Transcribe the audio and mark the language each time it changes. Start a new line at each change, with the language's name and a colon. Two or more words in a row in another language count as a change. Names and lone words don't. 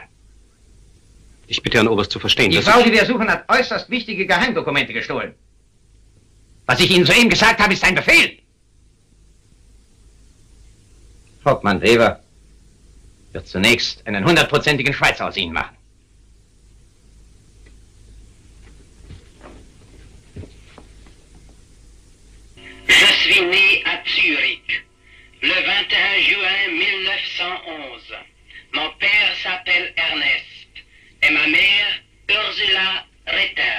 German: Ich bitte Herrn Oberst zu verstehen, Die Frau, die wir suchen, hat äußerst wichtige Geheimdokumente gestohlen. Was ich Ihnen soeben gesagt habe, ist ein Befehl. Hauptmann Weber wird zunächst einen 100%igen Schweizer aus Ihnen machen.
French: Je suis né à Zurich, le 21 juin 1911. Mon père s'appelle Ernest et ma mère Ursula Ritter.